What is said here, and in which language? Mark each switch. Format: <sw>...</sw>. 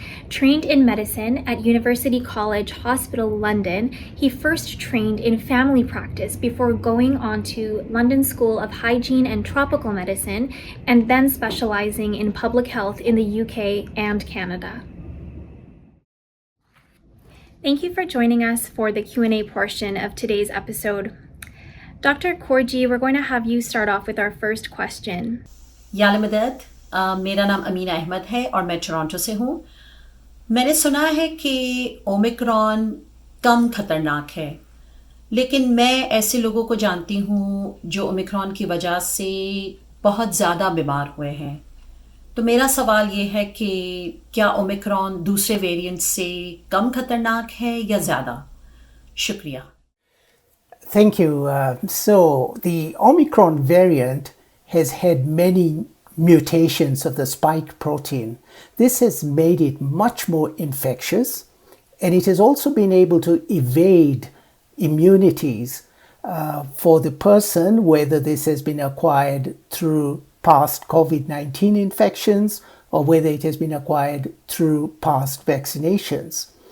<en>Trained in medicine at University College Hospital, London, he first trained in family practice before going on to London School of Hygiene and Tropical Medicine, and then specializing in public health in the UK and Canada. Thank you for joining us for the Q&A portion of today's episode. Dr. Kurji, we're going to have you start off with our first question.</en> <hi>Yale मदद मेरा नाम अमीना अहमद है और मैं Toronto से हूँ। मैंने सुना है कि ओमिक्रॉन कम खतरनाक है, लेकिन मैं ऐसे लोगों को जानती हूँ जो ओमिक्रॉन की वजह से बहुत ज़्यादा बीमार हुए हैं। तो मेरा सवाल ये है कि क्या ओमिक्रॉन दूसरे वेरिएंट से कम खतरनाक है या ज़्यादा? शुक्रिया।</hi> <en>Thank you. So the Omicron variant has had many mutations of the spike protein. This has made it much more infectious, and it has also been able to evade immunities for the person, whether this has been acquired through past COVID-19 infections or whether it has been acquired through past vaccinations.</en>